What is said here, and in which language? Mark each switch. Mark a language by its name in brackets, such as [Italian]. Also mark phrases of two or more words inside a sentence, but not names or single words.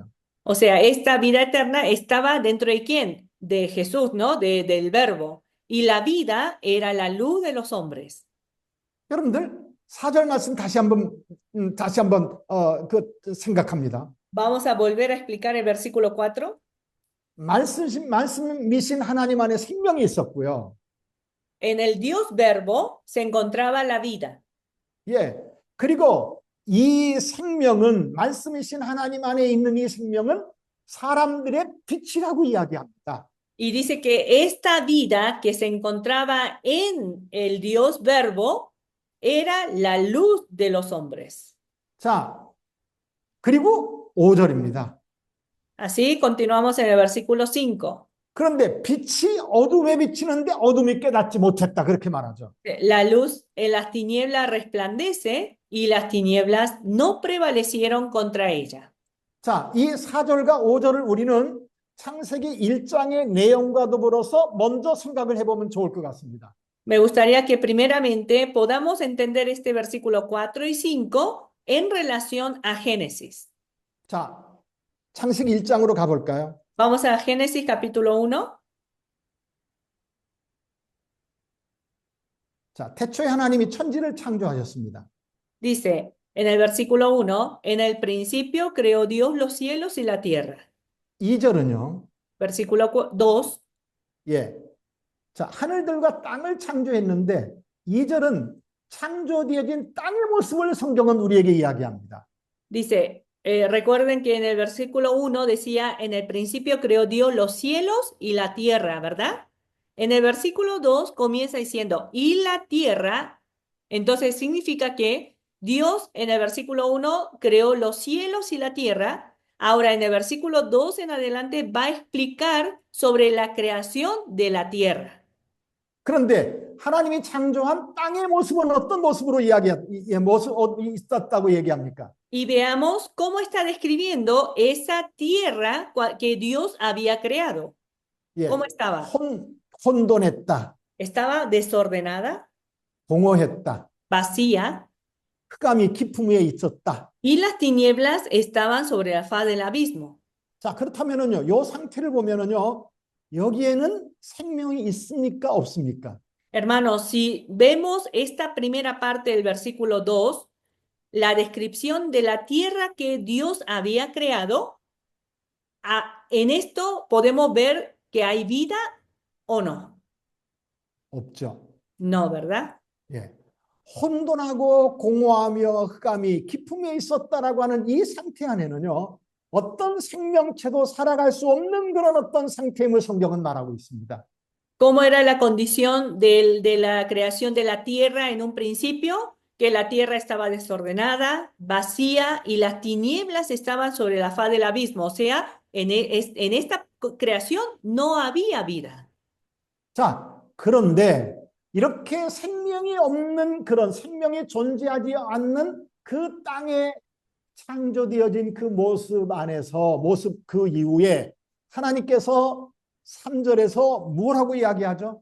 [Spanish] O sea, esta vida eterna estaba dentro de quién? De Jesús, ¿no? Del verbo. Y la vida era la luz de los hombres. [Korean] 여러분들 4절 말씀 다시 한번 생각합니다. [Spanish] Vamos a volver a explicar el versículo 4. [Korean] 말씀이신 하나님 안에 생명이 있었고요. [Spanish] En el Dios verbo se encontraba la vida. [Korean] 예. 그리고 이 생명은 말씀이신 하나님 안에 있는 이 생명은 사람들의 빛이라고 이야기합니다. [Spanish] Y dice que esta vida que se encontraba en el Dios verbo era la luz de los hombres. [Korean] 자, 그리고 5절입니다. [Spanish] Así continuamos en el versículo 5. [Korean] 그런데 빛이 어둠에 비치는데 어둠이 깨닫지 못했다. 그렇게 말하죠. [Spanish] La luz en las tinieblas resplandece y las tinieblas no prevalecieron contra ella. [Korean] 자, 이 4절과 5절을 우리는 창세기 1장의 내용과 더불어서 먼저 생각을 해보면 좋을 것 같습니다. [Spanish] Me gustaría que primeramente podamos entender este versículo 4 y 5 en relación a Génesis. [Korean] 자, 창세기 1장으로 가볼까요? [Spanish] Vamos a Génesis capítulo 1. [Korean] 자, 태초에 하나님이 천지를 창조하셨습니다. [Spanish] Dice en el versículo 1, en el principio creó Dios los cielos y la tierra. [Korean] 2절은요. [Spanish] Versículo 2, [Korean] 예. 자, 하늘들과 땅을 창조했는데 2절은 창조되어진 땅의 모습을 성경은 우리에게 이야기합니다. [Spanish] dice, recuerden que en el versículo 1 decía, en el principio creó Dios los cielos y la tierra, ¿verdad? En el versículo 2 comienza diciendo, y la tierra, entonces significa que Dios en el versículo 1 creó los cielos y la tierra. Ahora en el versículo 2 en adelante va a explicar sobre la creación de la tierra. [Korean] 그런데 하나님이 창조한 땅의 모습은 어떤 모습으로 있었다고 얘기합니까? [Spanish] Y veamos cómo está describiendo esa tierra que Dios había creado. [Korean] 예. [Spanish] ¿Cómo estaba? [Korean] 혼돈했다. [Spanish] Estaba desordenada, [Korean] 공허했다. [Spanish] vacía, [Korean] 흑암이 깊음 위에 있었다. [Spanish] y las tinieblas estaban sobre la faz del abismo. [Korean] 자, 그렇다면은요. 요 상태를 보면은요. 여기에는 생명이 있습니까? 없습니까? [Spanish] Hermanos, si vemos esta primera parte del versículo 2, la descripción de la tierra que Dios había creado, en esto podemos ver que hay vida o no. [Korean] 없죠. [Spanish] No, ¿verdad? [Korean] 예. 혼돈하고 공허하며 흑암이 깊음에 있었다라고 하는 이 상태 안에는요. 어떤 생명체도 살아갈 수 없는 그런 어떤 상태임을 성경은 말하고 있습니다. [Spanish] ¿Cómo era la condición de la creación de la tierra en un principio? Que la tierra estaba desordenada, vacía y las tinieblas estaban sobre la faz del abismo. O sea, en esta creación no había vida. [Korean] 자, 그런데 이렇게 생명이 없는 그런 생명이 존재하지 않는 그 땅에 창조되어진 그 모습 안에서 모습 그 이후에 하나님께서 3절에서 뭐라고 이야기하죠?